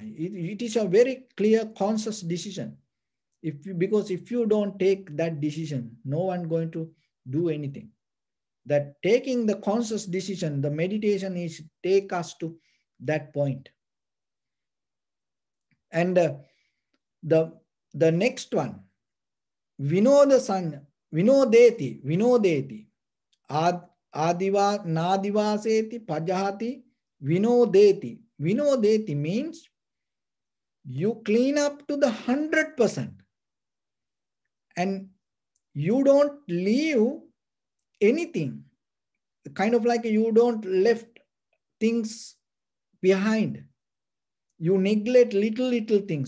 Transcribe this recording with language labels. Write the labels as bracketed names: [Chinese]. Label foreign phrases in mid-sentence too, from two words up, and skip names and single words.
[English] It is a very clear, conscious decision. Because if you don't take that decision, no one going to do anything. That taking the conscious decision, the meditation is take us to that point. And the next one, [Pali] vinodeti, adiva nadivaseti pajahati vinodeti. [English] Vinodeti means you clean up to the 100%, and you don't leave anything, kind of like you don't left things behind. You neglect little things.